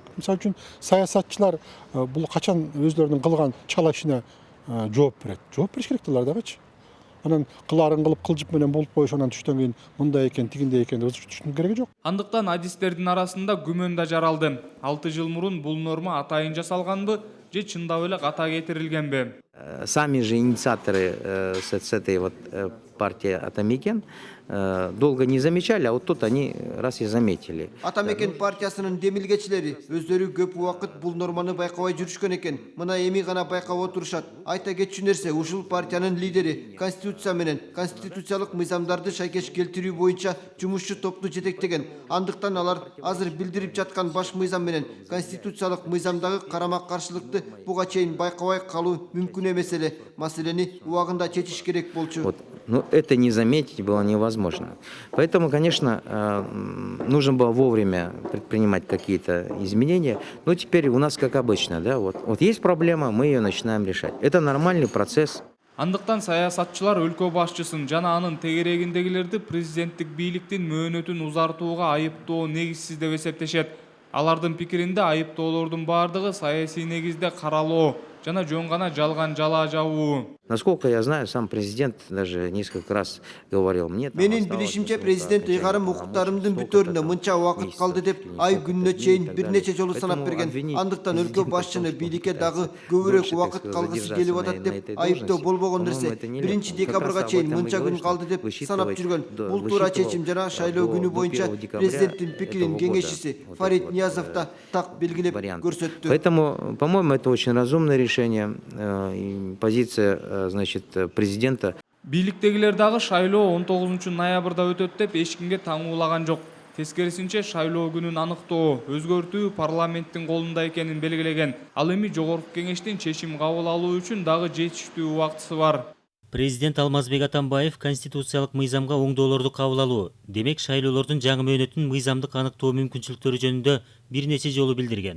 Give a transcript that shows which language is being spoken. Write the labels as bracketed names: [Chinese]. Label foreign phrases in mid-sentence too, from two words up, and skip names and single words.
[Kyrgyz] Мисалы үчүн саясатчылар бул качан өзлөрүнүн кылган чала ишине жооп берет. Жооп бериш керек алар дагычы. Анан кылаарын кылып кылжып менен болуп коюш, анан түштөн кийин мындай экен, тигиндей экен деп түштүн кереги жок. Андыктан адистердин арасында күмөн да жаралды. 6 жыл мурун бул норма атайын жасалганбы же чындап эле ката кетирилгенби? [Russian] Сами же инициаторы с этой вот партии Ата Мекен долго не замечали, а вот тут они раз и заметили. [Kyrgyz] Ата мекен партиясынын демилгечилери өздөрү көп убакыт бул норманы байкабай жүрүшкөн экен. Мына эми гана байкап отурушат. Айта кетчү нерсе, ушул партиянын лидери конституция менен конституциялык мыйзамдарды шайкеш келтирүү боюнча жумушчу топту жетектеген. Андыктан алар азыр билдирип жаткан баш мыйзам менен конституциялык мыйзамдагы карама каршылыкты буга чейин байкабай калуу мүмкүн эмес эле. Маселени убагында чечиш керек болчу. [Russian] Но это не заметить было невозможно. Поэтому, конечно, нужно было вовремя предпринимать какие-то изменения. Но теперь у нас, как обычно, да, вот есть проблема, мы ее начинаем решать. Это нормальный процесс. [Kyrgyz] Андыктан саясатчылар өлкө башчысын жана анын тегерегиндегилерди президенттик бийликтин мөөнөтүн узартууга айыптоо негизсиз деп эсептешет. Алардын пикиринде айыптоолордун бардыгы саясий негизде каралуу жана жөн гана жалган жала жабуу. [Russian] Насколько я знаю, сам президент даже несколько раз говорил мне. [Kyrgyz] Менин билишимче, президент ыйгарым укуктарымдын бүтөрүнө мынча убакыт калды деп ай күнүнө чейин бир нече жолу санап берген. Андыктан өлкө башчыны бийликке дагы көбүрөөк убакыт калгысы келип атат деп айыптоо болбогон нерсе. 1 декабрга чейин мынча күн калды деп санап жүргөн. Бул туура чечим жана шайлоо күнү боюнча президенттин пикирин кеңешчиси Фарид Ниязов да так белгилеп көрсөттү. [Russian] Поэтому, по-моему, это очень разумное решение, позиция, значит, президента. [Kyrgyz] Бийликтегилер дагы шайлоо 19 ноябрда өтөт деп эч кимге таңуулаган жок. Тескерисинче шайлоо күнүн аныктоо, өзгөртүү парламенттин колунда экенин белгилеген. Ал эми жогорку кеңештин чечим кабыл алуу үчүн дагы жетиштүү убактысы бар. Президент Алмазбек Атамбаев конституциялык мыйзамга оңдоолорду кабыл алуу, демек шайлоолордун жаңы мөөнөтүн мыйзамдык аныктоо мүмкүнчүлүктөрү жөнүндө бир нече жолу билдирген.